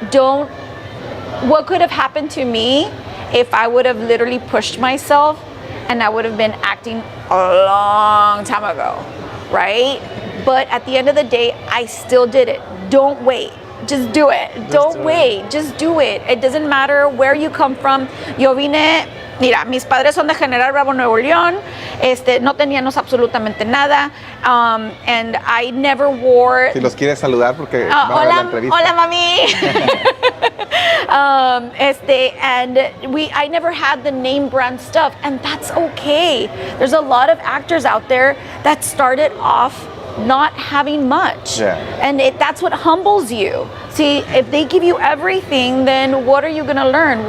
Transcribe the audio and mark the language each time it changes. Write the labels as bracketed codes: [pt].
[en] Don't, what could have happened to me if I would have literally pushed myself and I would have been acting a long time ago, right? But at the end of the day, I still did it. Don't wait. Just do it. Don't wait. Just do it. It doesn't matter where you come from. [es] Yo vine, mira, mis padres son de General Bravo, Nuevo León. No teníamos absolutamente nada. [en] And I never wore... [es] Si los quieres saludar porque vamos a ver la entrevista. Hola, mami. [en] And I never had the name brand stuff, and that's okay. There's a lot of actors out there that started off not having much, and that's what humbles you. See, if they give you everything, then what are you gonna learn?